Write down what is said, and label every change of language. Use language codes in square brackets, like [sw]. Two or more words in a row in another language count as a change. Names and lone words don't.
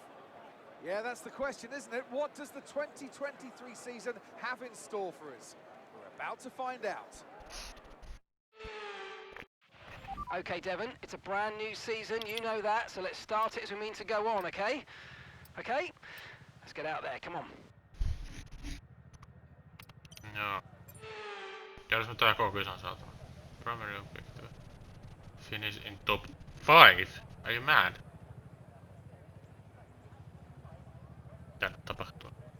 [en] Yeah, that's the question, isn't it? What does the 2023 season have in store for us? We're about to find out. Okay, Devon, it's a brand new season, you know that, so let's start it as we mean to go on, okay? Okay? Let's get out there, come on. [fi] Joo. Jos me tää koko kisan saatana. [en] Primary objective. Finish in top 5. Are you mad? [fi] Mitä nyt tapahtuu?